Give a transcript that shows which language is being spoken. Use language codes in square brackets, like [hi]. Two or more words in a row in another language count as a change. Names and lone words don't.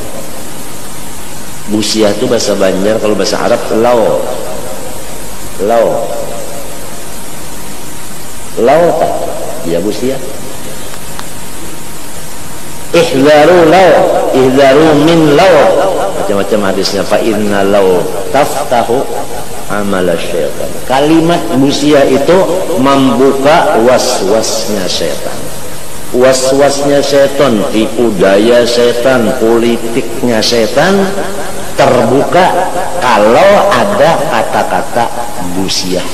[id] Busiah itu bahasa Banjar, kalau bahasa Arab lau ya busiah. [ar] احذروا من لو, [id] macam-macam hadisnya. [ar] فإن لو تفتح عمل الشيطان. [id] Kalimat busiah itu membuka was-wasnya syaitan. Was-wasnya syaitan, tipu daya syaitan, politiknya syaitan terbuka kalau ada kata-kata busiah.